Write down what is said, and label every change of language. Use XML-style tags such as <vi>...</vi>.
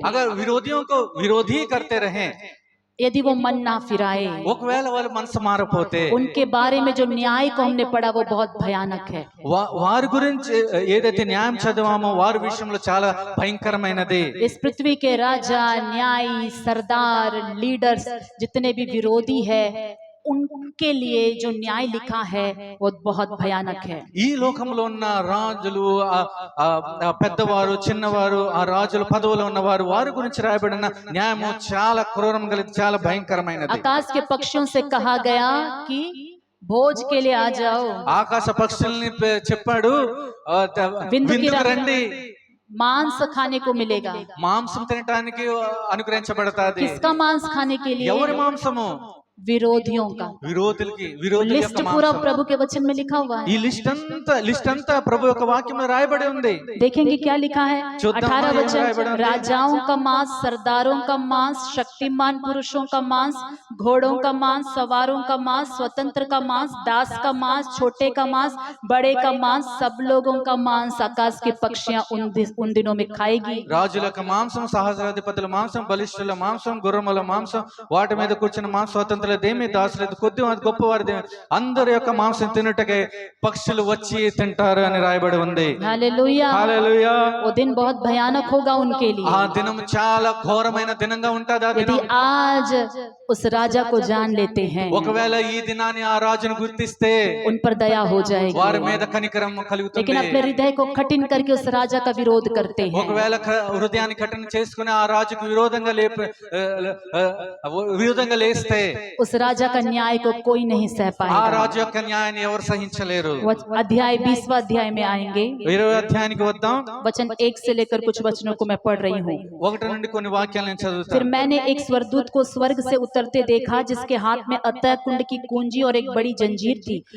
<hi>अगर विरोधियों को विरोधी करते रहे, यदि वो मन ना फिराए,</hi> <te>ఒకవేళ వాళ్ళు మనసు మారపోతే,</te> <hi>उनके बारे में जो न्याय को हमने पढ़ा वो बहुत भयानक है।</hi> <te>వారి గురించి ఏదైతే న్యాయం చదివామో వారి విషయంలో చాలా భయంకరమైనది.</te> <hi>इस पृथ्वी के राजा, न्यायी, सरदार, लीडर्स जितने भी विरोधी है उनके लिए जो न्याय लिखा है वो बहुत भयानक है।</hi> <te>ఈ లోకంలో ఉన్న రాజులు, పెద్దవారు, చిన్నవారు, ఆ రాజుల పదవులో ఉన్నవారు, వారి గురించి రాయబడిన న్యాయము చాలా క్రూరం కలిగి చాలా భయంకరమైనది.</te> <hi>आकाश के पक्षियों से कहा गया कि भोज के लिए आ जाओ।</hi> <te>ఆకాశ పక్షుల్ని చెప్పాడు, విందుకు రండి,</te> <hi>मांस खाने को मिलेगा।</hi> <te>మాంసం తినడానికి అనుగ్రహించబడతాది.</te> <hi>किसका मांस खाने के लिए?</hi> <te>ఎవరి మాంసము?</te> <hi>विरोधियों का।</hi> <te>విరోధుల</te> <hi>लिस्ट पूरा प्रभु के वचन में लिखा हुआ है।</hi> <te>ఈ లిస్ట్ అంతా ప్రభు యొక్క వాక్యంలో రాయబడి ఉంది.</te> <hi>देखेंगे क्या लिखा है। 18 वचन, राजाओं का मांस, सरदारों का मांस, शक्तिमान पुरुषों का मांस, घोड़ों का मांस, सवारों का मांस, स्वतंत्र का मांस, दास का मांस, छोटे का मांस, बड़े का मांस, सब लोगों का मांस आकाश की पक्षियां उन दिनों में खाएगी।</hi> <te>రాజుల యొక్క మాంసం, సహస్రాధిపతుల మాంసం, బలిష్ఠుల మాంసం, గుర్రముల మాంసం, వాటి మీద కూర్చున్న మాంసం, స్వతంత్రులదేమి, దాసులది, కొద్దివారి గొప్పవారిదేమి, అందరి యొక్క మాంసం తినుటకే పక్షులు వచ్చి తింటారు అని రాయబడి ఉంది.</te> <hi>हालेलुया।</hi> <te>హల్లెలూయా.</te> <hi>वो दिन बहुत भयानक होगा उनके लिए।</hi> <te>ఆ దినం చాలా ఘోరమైన దినంగా ఉంటుంది. ఆ దినం</te> <hi>यदि आज उस राजा को जान लेते हैं,</hi> <te>ఒకవేళ ఈ దినాన్ని ఆ రాజును గుర్తిస్తే</te> <hi>उन पर दया हो जाएगी।</hi> <te>వారి మీద కనికరం కలుగుతుంది.</te> <hi>लेकिन अपने हृदय को कठिन करके उस राजा का विरोध करते हैं,</hi> <te>ఒకవేళ హృదయాన్ని కఠిన చేసుకుని ఆ రాజుకు విరోధంగా లేస్తే</te> <hi>उस राजा का न्याय को कोई नहीं सह</hi> <te>ఆ</te> <hi>पाएगा।</hi> <te>రాజు యొక్క న్యాయాన్ని ఎవరు సహించలేరు.</te> <hi>अध्याय 20वां अध्याय में आएंगे।</hi> <te>20వ అధ్యాయానికి వద్దాం.</te> <hi>वचन 1 से लेकर कुछ वचनों को मैं पढ़ रही हूँ।</hi> <te>1 నుండి కొన్ని వాక్యాలు నేను</te> <hi>फिर</hi> <te>చదువుతాను.</te> <hi>मैंने एक स्वर्गदूत को स्वर्ग से उतरते देखा, जिसके हाथ में अतः कुंड की कुंजी और एक बड़ी जंजीर थी।</hi>